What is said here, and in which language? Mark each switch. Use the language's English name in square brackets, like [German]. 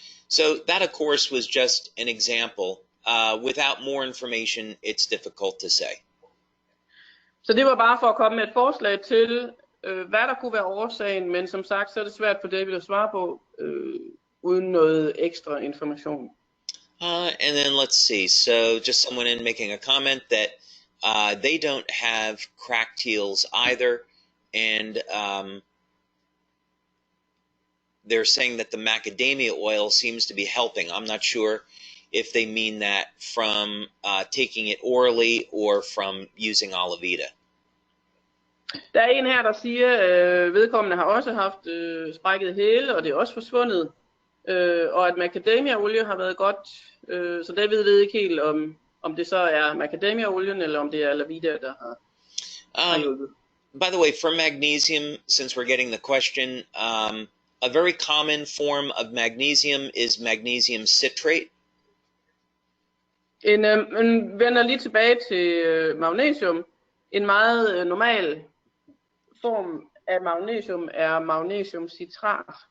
[English] So that of course was just an example. Without more information, it's difficult to say. [Danish] Så det var bare for at komme med et forslag til, hvad der kunne være årsagen, men som sagt, så er det svært for David at svare på, uden noget ekstra information. [English] And then let's see, so just someone in making a comment that they don't have cracked heels either, and they're saying that the macadamia oil seems to be helping. I'm not sure if they mean that from taking it orally or from using Olivita. [Danish] Der er en her, der siger, vedkommende har også haft sprækket hæle, og det er også forsvundet. Og at macadamia-olie har været godt, så David ved ikke helt, om det så er macadamia-olien, eller om det er Olivita, der har hjulpet. [English] By the way, for magnesium, since we're getting the question, a very common form of magnesium is magnesium citrate. [Danish] Vender lige tilbage til magnesium. En meget normal form af magnesium er magnesiumcitrat.